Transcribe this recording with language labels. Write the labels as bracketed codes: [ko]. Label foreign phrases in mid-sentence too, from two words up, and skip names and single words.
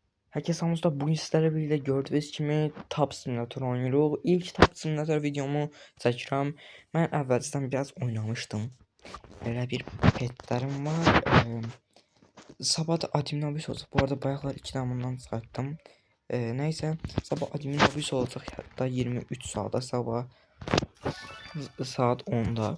[tr] Herkese selamlar. Bugün sizlerle birlikte gördüğünüz kimi Tab Simulator oynuyoruz. [az] İlk Tab Simulator videomu çəkirəm. Mən əvvəlcədən biraz oynamışdım. Belə bir petlərim var. Sabah da admin abis olacaq. Bu arada bayaqlar 2 dənə bundan çıxartdım. Nəysə, sabah admin abis olacaq. Hətta 23 saata sabah saat 10-da.